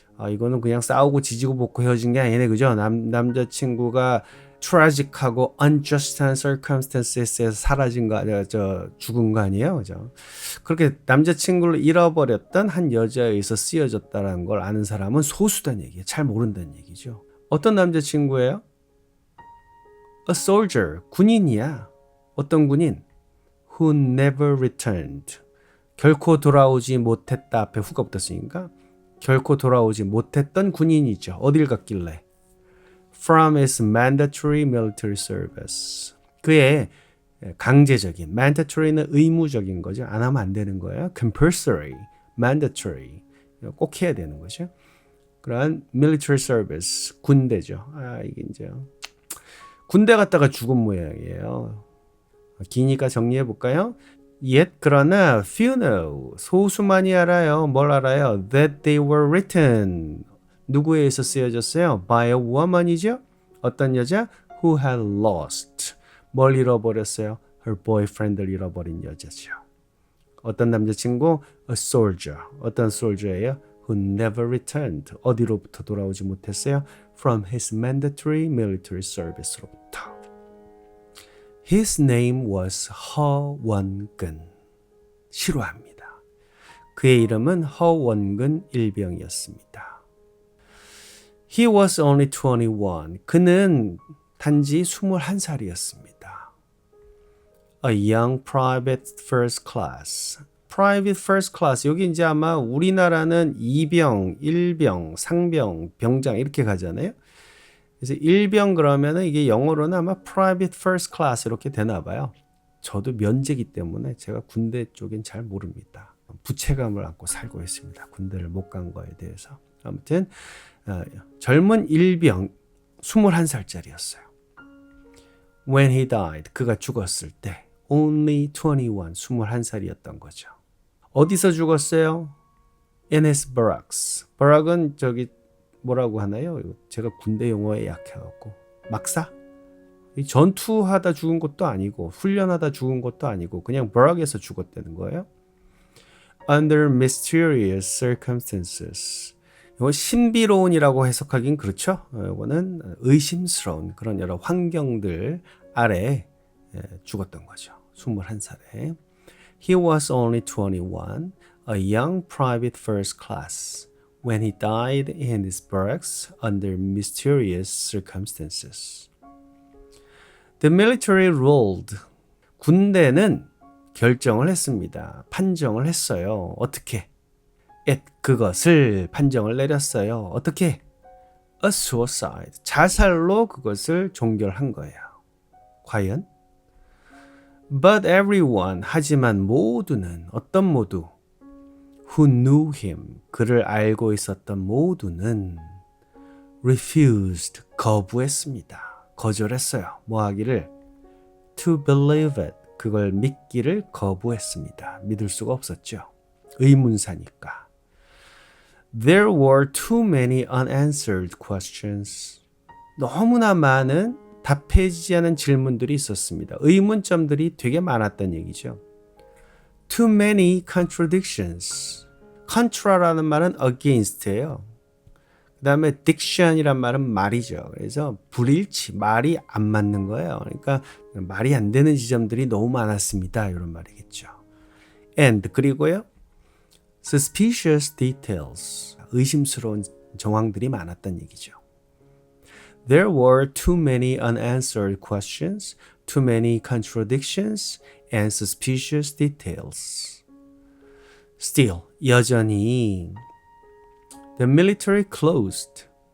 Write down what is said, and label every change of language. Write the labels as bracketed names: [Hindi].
[Korean] 이거는 그냥 싸우고 지지고 볶고 헤어진 게 아니네, 그죠? 남자친구가 [English] tragic [Korean] 하고 [English] unjust [Korean] 한 [English] circumstances [Korean] 에서 사라진 거 아니라 죽은 거 아니에요, 그죠? 그렇게 남자친구를 잃어버렸던 한 여자에 의해서 쓰여졌다는 걸 아는 사람은 소수단 얘기예요. 잘 모른다는 얘기죠. 어떤 남자친구예요? [English] A soldier, [Korean] 군인이야. 어떤 군인? [English] Who never returned. [Korean] 결코 돌아오지 못했다. 앞에 후가 붙었으니까 결코 돌아오지 못했던 군인이죠. 어딜 갔길래? [English] From his mandatory military service. [Korean] 그의 강제적인, mandatory는 의무적인 거죠. 안 하면 안 되는 거예요. compulsory, mandatory. 꼭 해야 되는 거죠. 그런 military service, 군대죠. 이게 이제 군대 갔다가 죽은 모양이에요. 기니까 정리해 볼까요? [English] Yet [Korean] 그러나 [English] few know, [Korean] 소수만이 알아요. 뭘 알아요? [English] That they were written. [Korean] 누구에 의해서 쓰여졌어요? [English] By a woman이죠. [Korean] 어떤 여자? [English] Who had lost. [Korean] 뭘 잃어버렸어요? [English] Her boyfriend [Korean] 를 잃어버린 여자죠. 어떤 남자친구? [English] A soldier. [Korean] 어떤 soldier예요? [English] Who never returned. [Korean] 어디로부터 돌아오지 못했어요? [English] From his mandatory military service로부터. His name was 허원근. [Korean] 싫어합니다. 그의 이름은 허원근 일병이었습니다. [English] He was only 21. [Korean] 그는 단지 21살이었습니다. [English] A young private first class. Private first class. [Korean] 여기 이제 아마 우리나라는 이병, 일병, 상병, 병장 이렇게 가잖아요. 그래서 일병 그러면은 이게 영어로는 아마 private first class 이렇게 되나 봐요. 저도 면제기 때문에 제가 군대 쪽엔 잘 모릅니다. 부채감을 안고 살고 있습니다. 군대를 못 간 거에 대해서. 아무튼 젊은 일병 21살짜리였어요. [English] When he died, [Korean] 그가 죽었을 때 [English] only 21, [Korean] 21살이었던 거죠. 어디서 죽었어요? [English] In his barracks. [Korean] barrack은 저기 뭐라고 하나요? 제가 군대 용어에 약해갖고 막사? 전투하다 죽은 것도 아니고 훈련하다 죽은 것도 아니고 그냥 barrack에서 죽었다는 거예요. [English] Under mysterious circumstances. [Korean] 이거 신비로운이라고 해석하긴 그렇죠. 이거는 의심스러운 그런 여러 환경들 아래 죽었던 거죠. 21살에. [English] He was only 21, a young private first class. When he died in his barracks under mysterious circumstances. The military ruled. [Korean] 군대는 결정을 했습니다. 판정을 했어요. 어떻게? It, 그것을 판정을 내렸어요. 어떻게? [English] A suicide. [Korean] 자살로 그것을 종결한 거예요. 과연? [English] But everyone. [Korean] 하지만 모두는 어떤 모두? [English] Who knew him, [Korean] 그를 알고 있었던 모두는 [English] refused, [Korean] 거부했습니다. 거절했어요. 뭐 하기를? [English] To believe it, [Korean] 그걸 믿기를 거부했습니다. 믿을 수가 없었죠. 의문사니까. [English] There were too many unanswered questions. [Korean] 너무나 많은 답해지지 않은 질문들이 있었습니다. 의문점들이 되게 많았던 얘기죠. [English] Too many contradictions. [Korean] contra라는 말은 against예요. 그 다음에 diction이란 말은 말이죠. 그래서 불일치, 말이 안 맞는 거예요. 그러니까 말이 안 되는 지점들이 너무 많았습니다. 이런 말이겠죠. And 그리고요. [English] suspicious details. [Korean] 의심스러운 정황들이 많았던 얘기죠. [English] There were too many unanswered questions, too many contradictions, and suspicious details. Still, [Korean] 여전히 [English] the military closed.